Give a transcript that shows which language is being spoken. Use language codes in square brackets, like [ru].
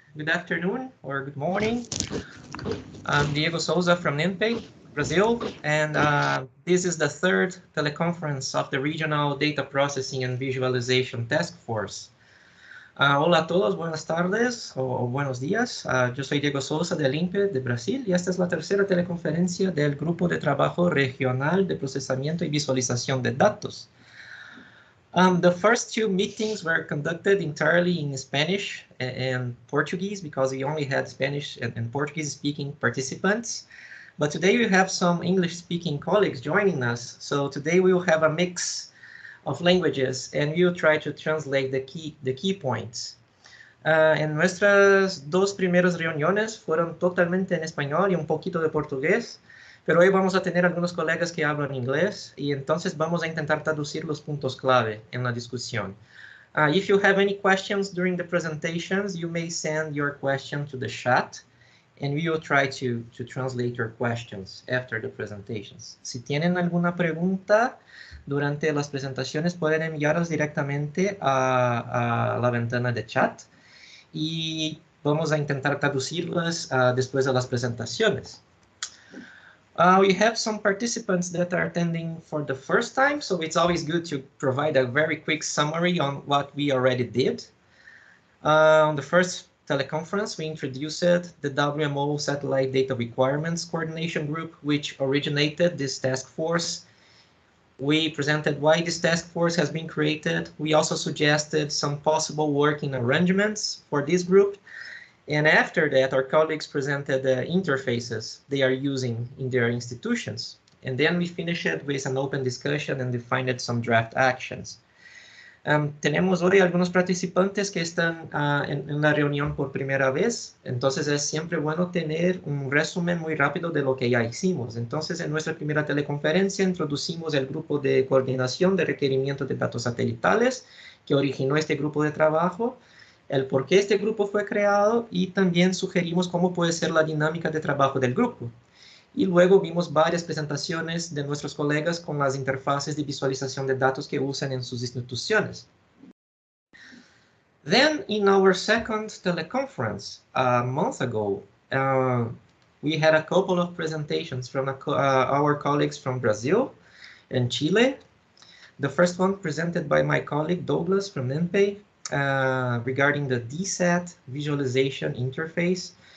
[en] Good afternoon or good morning. I'm Diego Souza from NINPE, Brazil, and this is the third teleconference of the Regional Data Processing and Visualization Task Force. [es] Hola a todos, buenas tardes o buenos días. Yo soy Diego Souza del INPE de Brasil y esta es la tercera teleconferencia del Grupo de Trabajo Regional de Procesamiento y Visualización de Datos. [en] The first two meetings were conducted entirely in Spanish and Portuguese because we only had Spanish and Portuguese-speaking participants. But today we have some English-speaking colleagues joining us. So today we will have a mix of languages and we will try to translate the key points. [es] En nuestras dos primeras reuniones fueron totalmente en español y un poquito de portugués, pero hoy vamos a tener algunos colegas que hablan inglés y entonces vamos a intentar traducir los puntos clave en la discusión. [en] If you have any questions during the presentations, you may send your question to the chat and we will try to translate your questions after the presentations. [es] Si tienen alguna pregunta durante las presentaciones, pueden enviarlas directamente a la ventana de chat y vamos a intentar traducirlas después de las presentaciones. [en] We have some participants that are attending for the first time, so it's always good to provide a very quick summary on what we already did. On the first teleconference, we introduced the WMO Satellite Data Requirements Coordination Group, which originated this task force. We presented why this task force has been created. We also suggested some possible working arrangements for this group. And after that, our colleagues presented the interfaces they are using in their institutions. And then we finished it with an open discussion and defined some draft actions. [es] Tenemos hoy algunos participantes que están en la reunión por primera vez, entonces es siempre bueno tener un resumen muy rápido de lo que ya hicimos. Entonces, en nuestra primera teleconferencia introducimos el grupo de coordinación de requerimiento de datos satelitales que originó este grupo de trabajo, el por qué este grupo fue creado y también sugerimos cómo puede ser la dinámica de trabajo del grupo. Y luego vimos varias presentaciones de nuestros colegas con las interfaces de visualización de datos que usan en sus instituciones. [en] Then, in our second teleconference a month ago, we had a couple of presentations from our colleagues from Brazil and Chile. The first one presented by my colleague Douglas from NINPE regarding the DSAT visualization interface.